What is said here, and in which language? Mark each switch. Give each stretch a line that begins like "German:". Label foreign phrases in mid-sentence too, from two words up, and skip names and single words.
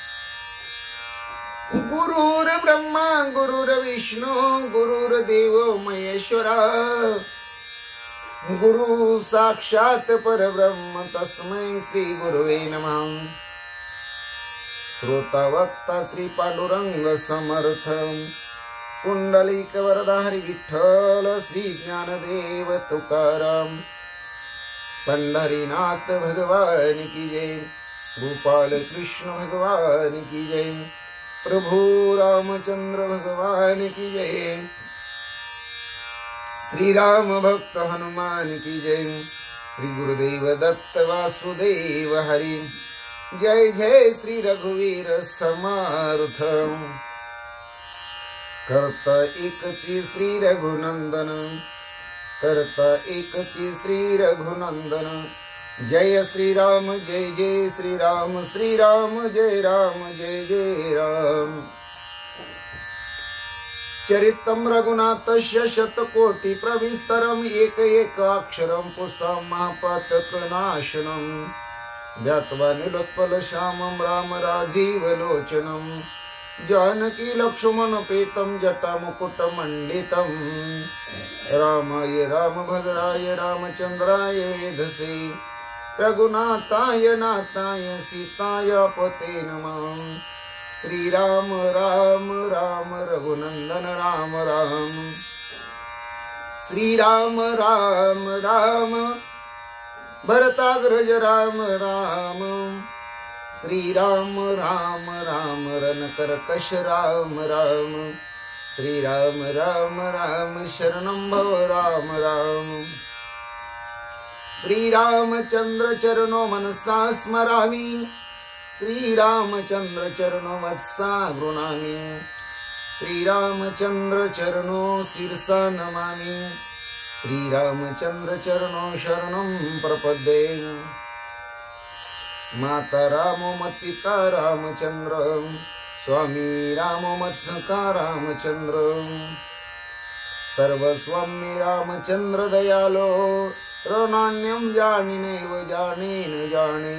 Sanskrit: गुरुर्ब्रह्मा गुरुर्विष्णु गुरुर्देवो महेश्वरा गुरु साक्षात परब्रह्म तस्मै श्री गुरुवे नमः।
Hindi: श्रोता वक्ता श्री पांडुरंग समर्थ पुंडलिक वरदा हरी विठ्ठल श्री ज्ञानदेव तुकाराम पंढरीनाथ भगवान की जय। गोपाल कृष्ण भगवान की जय। प्रभु रामचंद्र भगवान की जय। श्री राम भक्त हनुमान की जय।
Marathi: श्री गुरुदेव दत्त वासुदेव हरि जय जय। श्री रघुवीर समर्थ करता एकची श्री रघुनंदन करता एकची श्री रघुनंदन। जय श्री राम जय जय श्री राम श्री राम जय जय राम।
Sanskrit: चरितं रघुनाथस्य शतकोटि प्रविस्तरम् एक एक अक्षरं पुंसां महापातकनाशनं ध्यात्वा नीलोत्पलश्यामं राम राजीवलोचनं जानकी लक्ष्मणोपेतं जटामुकुटमण्डितं रामाय रामभद्राय रामचन्द्राय वेधसे रघुनाथाय नाथाय सीताय पते नमः। श्री राम राम राम रघुनंदन राम राम। श्री राम राम राम भरताग्रज राम राम। श्री राम राम राम रणकर्कश राम राम। श्री राम राम राम शरणं भव राम राम। श्री रामचंद्र चरणो मनसा स्मरामि श्री रामचंद्र चरणो वत्सा गृणामि। श्री रामचंद्र चरणो शिरसा नमामि। श्री रामचंद्र चरणो शरणं प्रपद्ये। माता रामो मत् पिता रामचंद्र स्वामी रामो मत्सखा रामचंद्र सर्वस्वं मे रामचंद्र दयालो रणन्यं जानिनैव जाने न जाने।